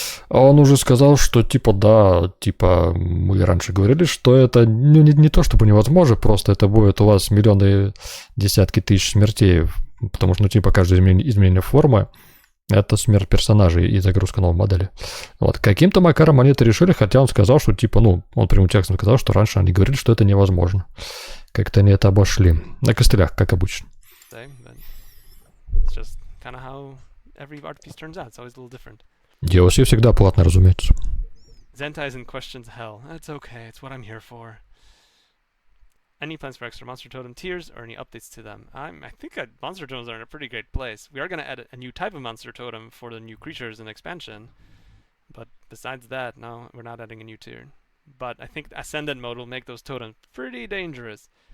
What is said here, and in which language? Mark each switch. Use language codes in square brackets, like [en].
[ru] Он уже сказал, что, типа, да, типа, мы раньше говорили, что это не то чтобы невозможно, просто это будет у вас миллионы, десятки тысяч смертей, потому что, ну, типа, каждое изменение формы — это смерть персонажей и загрузка новой модели. Вот, каким-то макаром они это решили, хотя он сказал, что, типа, ну, он прямым текстом сказал, что раньше они говорили, что это невозможно. Как-то они это обошли. На костылях, как обычно. [en] It's just kind of how every art piece turns out. It's always a little different. [ru] DLC всегда платно, разумеется. [en] Zentai is in questions hell. It's okay. It's what I'm here for. Any plans for extra monster totem tiers or any updates to them? I think monster totems are in a pretty great place. We are going to add a new type of monster totem for the new creatures in expansion. But besides that, no, we're not adding a new tier. But I think Ascendant mode will make those totems pretty dangerous.